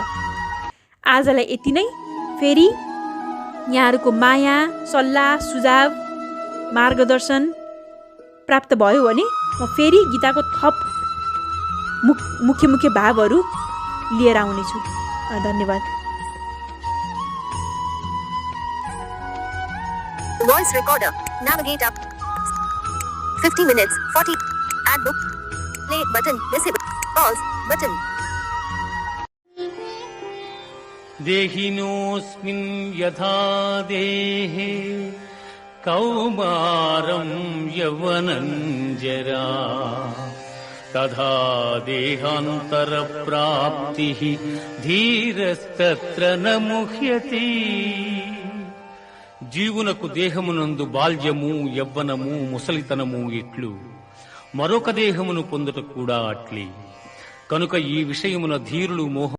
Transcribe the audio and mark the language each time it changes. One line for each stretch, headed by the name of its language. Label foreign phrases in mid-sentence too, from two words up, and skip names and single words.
Nepali: आजलाई यति नै। फेरि यहाँहरूको माया, सल्लाह, सुझाव, मार्गदर्शन प्राप्त भयो भने म फेरि गीताको थप मुख्य भावहरू लिएर आउनेछु। धन्यवाद।
English: Voice recorder. Navigate up. 50 minutes. 40. Add book. Play button. Disable. Pause button.
Sanskrit: देहिनोऽस्मिन् यथा देहे कौमारं यौवनं जरा तथा देहान्तरप्राप्तिः धीरस्तत्र न मुह्यति।
Telugu: జీవునకు దేహమునందు బాల్యము, యవ్వనము, ముసలితనము ఇట్లు మరొక దేహమును పొందుట కూడా అట్లే. కనుక ఈ విషయమున ధీరులు మోహ